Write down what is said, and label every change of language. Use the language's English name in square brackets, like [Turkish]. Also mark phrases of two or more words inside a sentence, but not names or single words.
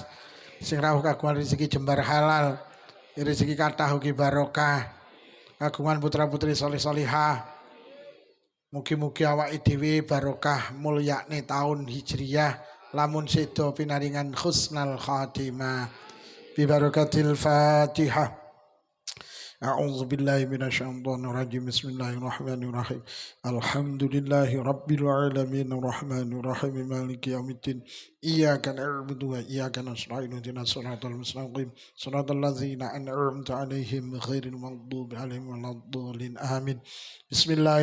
[Javanese] Sing rawuh kagungan rezeki jembar halal. Rezeki kathah ugi barokah. Kagungan putra-putri saleh-salihah. Mugi-mugi awake dhewe barokah mulyakne taun Hijriyah lamun sedo pinaringan [Arabic] حسن الخاتمة. ببركة الفاتحة. أعوذ بالله من الشيطان الرجيم بسم الله الرحمن الرحيم الحمد لله رب العالمين الرحمن الرحيم مالك يوم الدين إياك نعبد وإياك نستعين اهدنا الصراط المستقيم صراط الذين أنعمت عليهم غير المغضوب عليهم ولا الضالين آمين بسم الله